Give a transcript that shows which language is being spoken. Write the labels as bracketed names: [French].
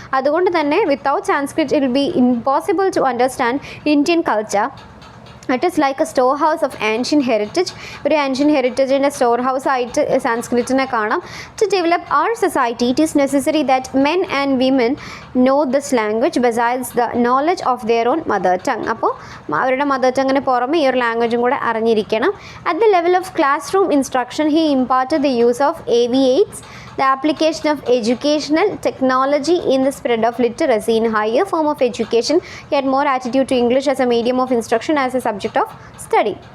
[Malayalam] അതുകൊണ്ട് തന്നെ [English] Without Sanskrit it will be impossible to understand Indian culture. It is like a storehouse of ancient heritage. [Malayalam] ഒരു ancient heritage-ൻ്റെ storehouse ആയിട്ട് സാൻസ്ക്രിറ്റിനെ കാണാം. [English] To develop our society, it is necessary that men and women know this language besides the knowledge of their own mother tongue. [Malayalam] അപ്പോൾ അവരുടെ mother ടങ്ങിന് പുറമെ ഈ ഒരു ലാംഗ്വേജും കൂടെ അറിഞ്ഞിരിക്കണം. [English] At the level of classroom instruction, he imparted the use of AV-8s, the application of educational technology in the spread of literacy. In higher form of education, he had more attitude to English as a medium of instruction as a subject of study.